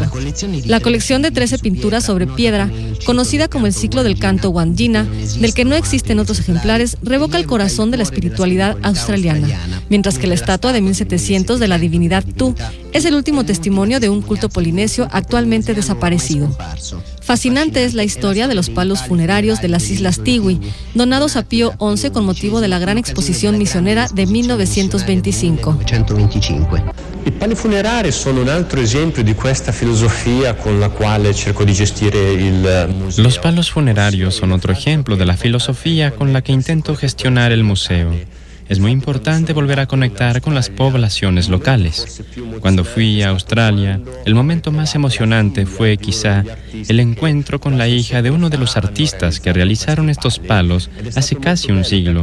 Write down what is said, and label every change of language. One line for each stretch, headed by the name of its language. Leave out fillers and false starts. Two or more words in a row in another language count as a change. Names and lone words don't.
Spanish: La colección de 13 pinturas sobre piedra, conocida como el ciclo del canto Wandjina, del que no existen otros ejemplares, revoca el corazón de la espiritualidad australiana, mientras que la estatua de 1700 de la divinidad Tu es el último testimonio de un culto polinesio actualmente desaparecido. Fascinante es la historia de los palos funerarios de las Islas Tiwi, donados a Pío XI con motivo de la gran exposición misionera de 1925.
Italian: I pali funerari sono un altro esempio di questa filosofia con la quale cerco di gestire il museo.
Spanish: Los palos funerarios son otro ejemplo de la filosofía con la que intento gestionar el museo. Es muy importante volver a conectar con las poblaciones locales. Cuando fui a Australia, el momento más emocionante fue quizá el encuentro con la hija de uno de los artistas que realizaron estos palos hace casi un siglo.